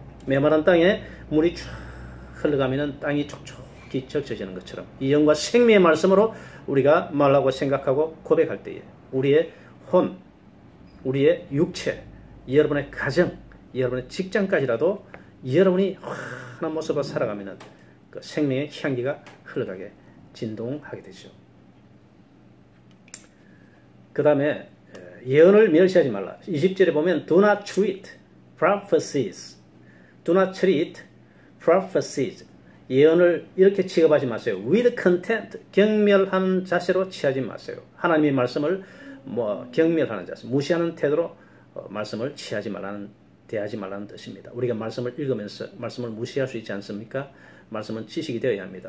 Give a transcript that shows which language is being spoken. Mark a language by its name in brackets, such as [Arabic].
[Korean] 메마른 땅에 물이 쭉 흘러가면 땅이 촉촉히 적셔지는 것처럼 이 영과 생명의 말씀으로 우리가 말하고 생각하고 고백할 때에 우리의 혼, 우리의 육체, 여러분의 가정, 여러분의 직장까지라도 여러분이 환한 모습으로 살아가면 그 생명의 향기가 흘러가게 진동하게 되죠. 그 다음에 예언을 멸시하지 말라. 20절에 보면 [English] Do not treat prophecies. Do not treat prophecies. [Korean] 예언을 이렇게 취급하지 마세요. [English] With contempt. [Korean] 경멸하는 자세로 취하지 마세요. 하나님의 말씀을 경멸하는 자세, 무시하는 태도로 말씀을 대하지 말라는 뜻입니다. 우리가 말씀을 읽으면서 말씀을 무시할 수 있지 않습니까? 말씀은 지식이 되어야 합니다.